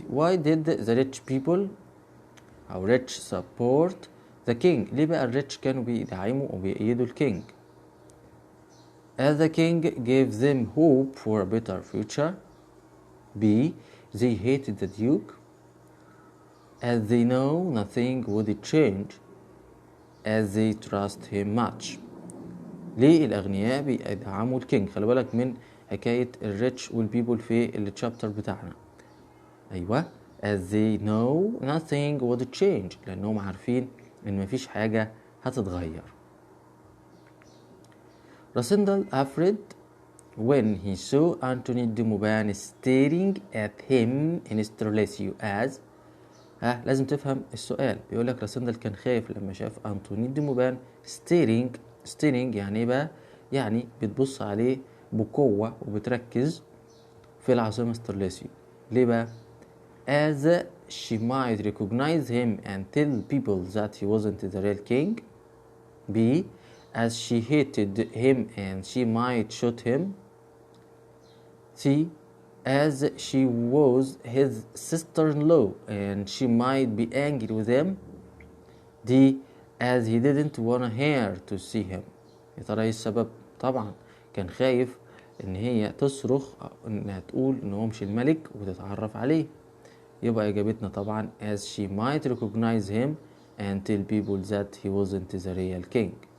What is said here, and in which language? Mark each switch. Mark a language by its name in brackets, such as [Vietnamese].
[English] Why did the rich people [Arabic] أو [English] rich support the king؟ [Arabic] ليه بقى الريتش كانوا بيدعموا وبيأيدوا الكينج؟ [English] As the king gave them hope for a better future. B. They hated the duke. As they know nothing would change. As they trust him much. [Arabic] ليه الأغنياء بيدعموا الكينج؟ خلي بالك من حكاية الريتش والبيبول في التشابتر بتاعنا. أيوة. [English] As they know nothing would change، [Arabic] لأنهم عارفين إن مفيش حاجة هتتغير. [English] راسندل afraid when he saw Anthony de Mauban staring at him in Strelitio as [Arabic] لازم تفهم السؤال. بيقولك راسندل كان خايف لما شاف أنتوني دي موبان staring يعني ايه بقى؟ يعني بتبص عليه بقوة وبتركز في العاصمة سترليسيو. ليه بقى؟ [English] as she might recognize him and tell people that he wasn't the real king. B. as she hated him and she might shoot him. C. as she was his sister-in-law and she might be angry with him. D. as he didn't want her to see him. [Arabic] يا ترى ايه السبب؟ طبعا كان خايف ان هي تصرخ أو انها تقول ان هو مش الملك وتتعرف عليه. يبقى اجابتنا طبعا [English] as she might recognize him and tell people that he wasn't the real king.